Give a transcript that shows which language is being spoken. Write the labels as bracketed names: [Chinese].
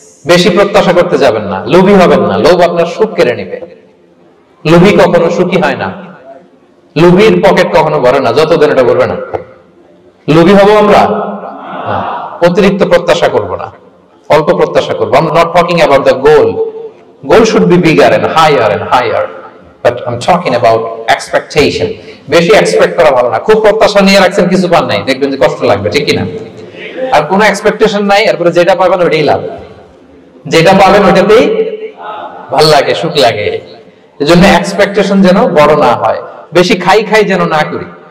[Bangla] বেশি প্রত্যাশা করতে যাবেন না, লোভী হবেন না। লোভ আপনার সুখ কেড়ে নেবে। লোভী কখনো সুখী হয় না, লোভীর পকেট কখনো ভরে না যতদিন এটা ভরবে না। লোভী হবো আমরা? অতিরিক্ত প্রত্যাশা করব না, অল্প প্রত্যাশা করবো। [English] I'm not talking about the goal. Goal should be bigger and higher. But I'm talking about expectation. [Bangla] বেশি এক্সপেক্ট করা ভালো না। খুব প্রত্যাশা নিয়ে রাখছেন, কিছু পান নাই, দেখবেন যে কষ্ট লাগবে, ঠিক কিনা? আর কোনো এক্সপেকটেশন নাই, এরপরে যেটা পাবেন ওইটাই লাভ। যেটা পাবেন ওইটাতেই ভালো লাগে, সুখ লাগে। এজন্য এক্সপেকটেশন যেন বড় না হয়, বেশি খাই যেন না করি।